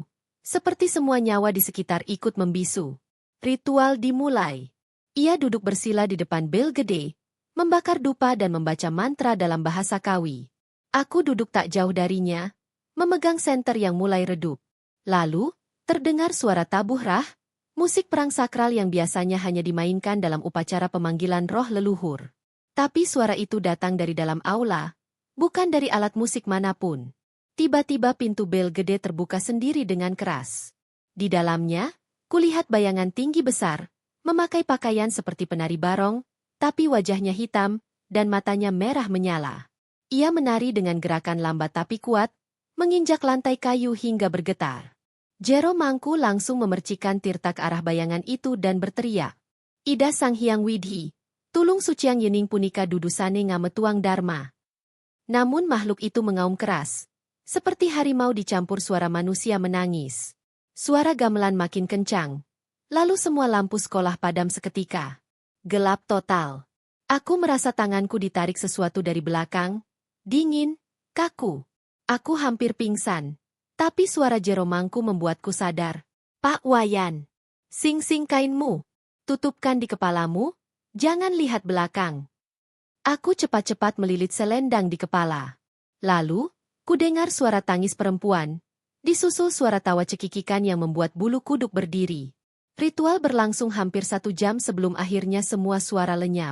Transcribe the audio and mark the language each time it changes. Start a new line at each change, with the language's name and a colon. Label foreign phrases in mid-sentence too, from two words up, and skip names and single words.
Indonesian: Seperti semua nyawa di sekitar ikut membisu. Ritual dimulai. Ia duduk bersila di depan Bel Gede, membakar dupa dan membaca mantra dalam bahasa Kawi. Aku duduk tak jauh darinya, memegang senter yang mulai redup. Lalu, terdengar suara tabuh rah, musik perang sakral yang biasanya hanya dimainkan dalam upacara pemanggilan roh leluhur. Tapi suara itu datang dari dalam aula, bukan dari alat musik manapun. Tiba-tiba pintu Bel Gede terbuka sendiri dengan keras. Di dalamnya, kulihat bayangan tinggi besar, memakai pakaian seperti penari barong, tapi wajahnya hitam, dan matanya merah menyala. Ia menari dengan gerakan lambat tapi kuat, menginjak lantai kayu hingga bergetar. Jero Mangku langsung memercikan tirta ke arah bayangan itu dan berteriak,
Balinese: "Ida Sang Hyang Widhi, tulung suciang yening punika dudusane ngametuang dharma."
Indonesian: Namun makhluk itu mengaum keras. Seperti harimau dicampur suara manusia menangis. Suara gamelan makin kencang. Lalu semua lampu sekolah padam seketika. Gelap total. Aku merasa tanganku ditarik sesuatu dari belakang. Dingin, kaku. Aku hampir pingsan. Tapi suara Jero Mangku membuatku sadar. "Pak Wayan, sing-sing kainmu. Tutupkan di kepalamu, jangan lihat belakang." Aku cepat-cepat melilit selendang di kepala. Lalu, kudengar suara tangis perempuan, disusul suara tawa cekikikan yang membuat bulu kuduk berdiri. Ritual berlangsung hampir 1 jam sebelum akhirnya semua suara lenyap.